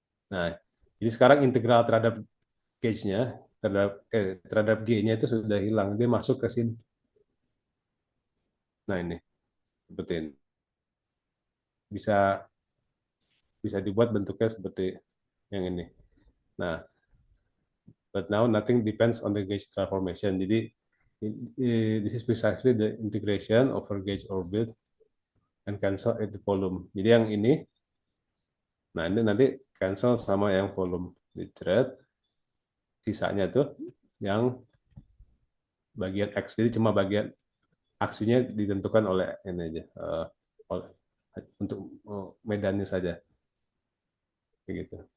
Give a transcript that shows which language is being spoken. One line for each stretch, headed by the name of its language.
Indonesian: Nah, jadi sekarang integral terhadap gauge-nya, terhadap G-nya itu sudah hilang. Dia masuk ke sini. Nah, ini, seperti ini. Bisa bisa dibuat bentuknya seperti yang ini.
English: Nah, but now nothing depends on the gauge transformation.
Indonesian: Jadi
English: this is precisely the integration over gauge orbit and cancel at the volume.
Indonesian: Jadi yang ini, nah ini nanti cancel sama yang volume di thread, sisanya tuh yang bagian X. Jadi cuma bagian aksinya ditentukan oleh ini aja, untuk medannya saja, begitu.